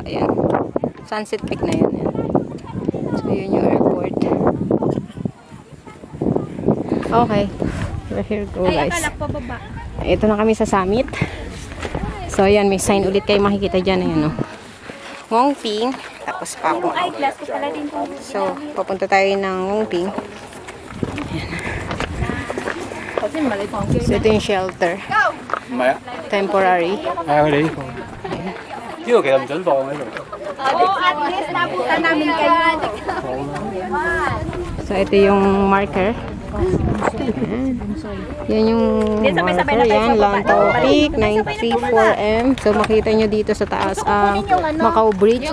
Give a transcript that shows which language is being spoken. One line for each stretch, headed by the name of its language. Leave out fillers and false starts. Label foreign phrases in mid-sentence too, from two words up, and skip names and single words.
Filipino: Yan. Sunset Peak na yan. Yan. So yun yung airport.
English: Okay. We're here go guys.
Filipino: Ito na kami sa summit. So yan, may sign ulit kayo makikita dyan. Ayan o. Ngongping. Tapos pa ako. So, papunta tayo ng Ngongping. So ito yung shelter. Temporary.
Cantonese: 呢度其實唔準放喺度。
English: at least
Filipino: napunta namin kayo. So ito yung marker. Yan yung marker. Yan, Lantau Peak, 934M. So makita nyo dito sa taas ang Macau Bridge.